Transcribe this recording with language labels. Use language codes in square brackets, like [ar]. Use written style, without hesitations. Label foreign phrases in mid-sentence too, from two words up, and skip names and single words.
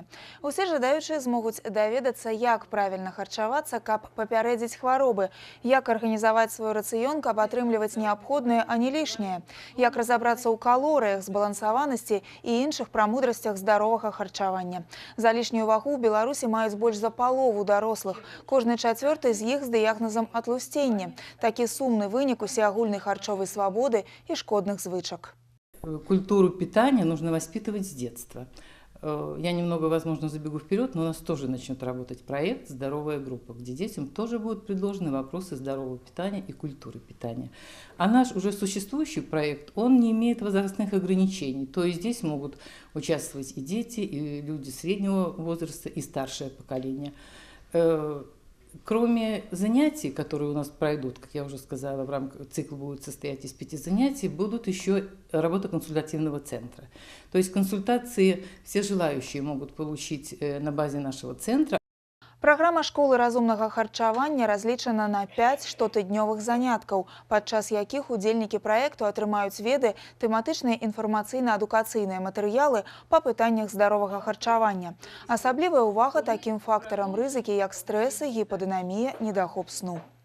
[be] Усе жадаючыя змогуць даведацца, як правільна харчавацца, каб папярэдзіць хваробы, як арганізаваць свой рацыён, каб атрымліваць неабходнае, а не лішняе, як разабрацца ў калорыях, збалансаванасці і іншых прамудрасцях здаровага харчавання. За лішнюю вагу ў Беларусі маюць больш за палову дарослых. Кожны чацвёрты з іх з дыягназам атлусцення. Такі сумны вынік агульной харчовой [ru] свободы и [be] шкодных звычак. [ru] Культуру питания нужно воспитывать с детства. Я немного, возможно, забегу вперед, но у нас тоже начнет работать проект «Здоровая группа», где детям тоже будут предложены вопросы здорового питания и культуры питания. А наш уже существующий проект, он не имеет возрастных ограничений. То есть здесь могут участвовать и дети, и люди среднего возраста, и старшее поколение. Кроме занятий, которые у нас пройдут, как я уже сказала, в рамках цикла будет состоять из 5 занятий, будут еще работа консультативного центра. То есть консультации все желающие могут получить на базе нашего центра. [be] Праграма школы разумнага харчавання разлічана на 5 штотыднёвых заняткаў, падчас якіх удзельнікі праекту атрымаюць веды, тэматычныя інфармацыйна-адукацыйныя матэрыялы па пытаннях здаровага харчавання. Асаблівая ўвага такім фактарам рызыкі, як стрэсы, гіпадынамія, недахоп сну.